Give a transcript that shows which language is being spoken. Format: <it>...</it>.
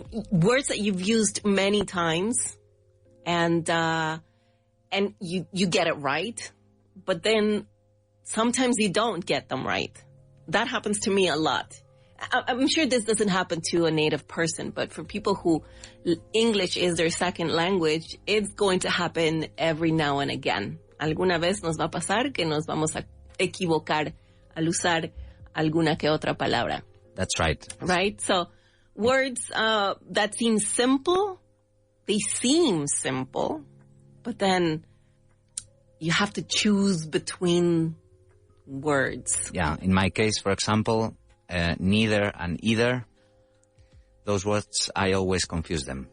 <en>Words that you've used many times and you get it right, but then sometimes you don't get them right. That happens to me a lot. I'm sure this doesn't happen to a native person, but for people who English is their second language, it's going to happen every now and again.</en> <es>Alguna vez nos va a pasar que nos vamos a equivocar al usar alguna que otra palabra.</es> <en>That's right. Right? So words that seem simple, they seem simple, but then you have to choose between words. Yeah. In my case, for example, neither and either, those words, I always confuse them.</en>